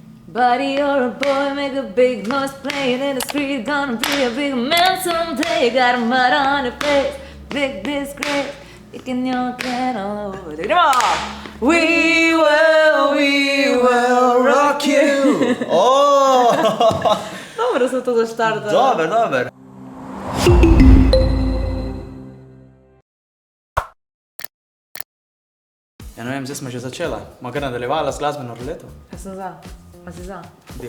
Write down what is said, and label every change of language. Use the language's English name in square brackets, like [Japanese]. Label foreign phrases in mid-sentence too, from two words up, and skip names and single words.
[English] Buddy, you're a boy, make a big noise playing in the street. Gonna be a big man someday. Got a mud on your face, big disgrace. Kicking your can all over the ground. We will rock you. [Slovenian] Dobro smo to zaštartali. Dober. Ja, ne vem, zdaj smo že začela. Ma kar nadaljevala z glasbeno ruleto? Ja sem za. A si za? Del.